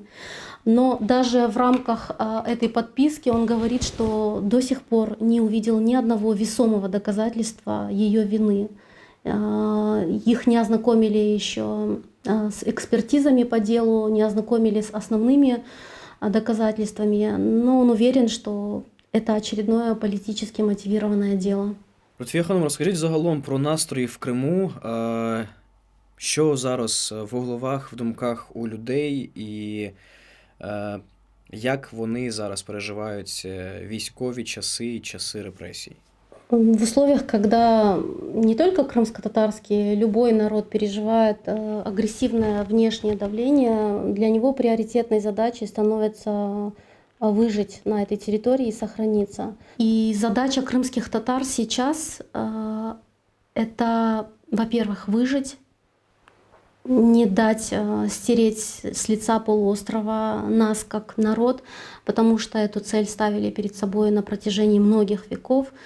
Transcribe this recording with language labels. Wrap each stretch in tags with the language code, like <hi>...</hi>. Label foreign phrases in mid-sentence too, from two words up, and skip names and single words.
<ru>Но даже в рамках этой подписки он говорит, что до сих пор не увидел ни одного весомого доказательства ее вины. Их не ознакомили еще с экспертизами по делу, не ознакомили с основными доказательствами, но он уверен, что это очередное политически мотивированное дело.</ru> <uk>Лютвія Ханом, розкажіть загалом про настрої в Криму, що зараз в головах, в думках у людей і як вони зараз переживають військові часи і часи репресій?</uk> <ru>В условиях, когда не только крымско-татарский, любой народ переживает агрессивное внешнее давление, для него приоритетной задачей становится выжить на этой территории и сохраниться. И задача крымских татар сейчас это, во-первых, выжить, не дать стереть с лица полуострова нас как народ, потому что эту цель ставили перед собой на протяжении многих веков.</ru>